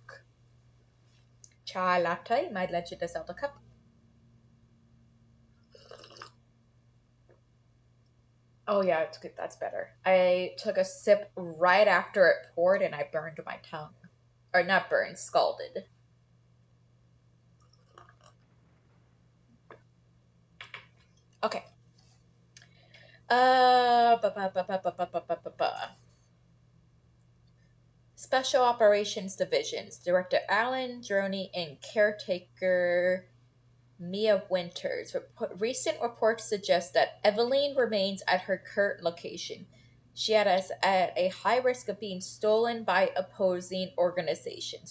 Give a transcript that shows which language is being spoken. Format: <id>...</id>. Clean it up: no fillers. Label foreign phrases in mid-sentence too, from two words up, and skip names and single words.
<en>Chai latte, my legend Zelda cup. Oh yeah, it's good. That's better. I took a sip right after it poured and I burned my tongue. Or not burned, scalded. Okay. Ba, ba, ba, ba, ba, ba, ba, ba, ba. Special Operations Divisions, Director Alan Droney and Caretaker Mia Winters. Recent reports suggest that Evelyn remains at her current location. She is at a high risk of being stolen by opposing organizations.</en>